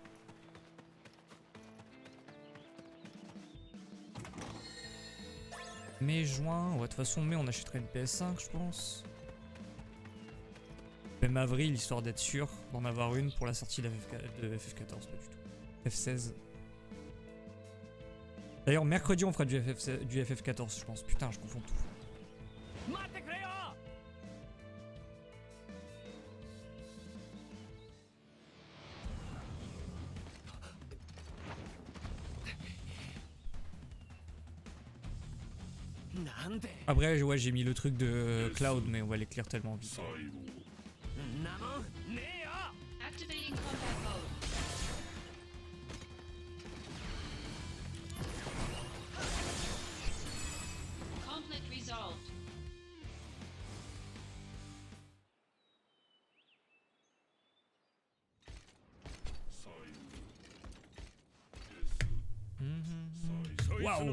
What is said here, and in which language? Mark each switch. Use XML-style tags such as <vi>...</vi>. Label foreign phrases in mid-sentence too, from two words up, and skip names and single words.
<fr>Mai, juin, ouais, de toute façon mai on achèterait une PS5 je pense. Même avril histoire d'être sûr d'en avoir une pour la sortie de FF14, pas du tout. F16. D'ailleurs mercredi on fera du FF14 je pense, putain je confonds tout.</fr> <ja>待ってくれよ。 なんで</ja> <fr>Après ouais j'ai mis le truc de Cloud mais on va l'éclaire tellement vite.</fr> <ja>んなもんねえよ。</ja> <en>Activating combat mode. Conflict resolved.</en> <fr>Waouh.</fr>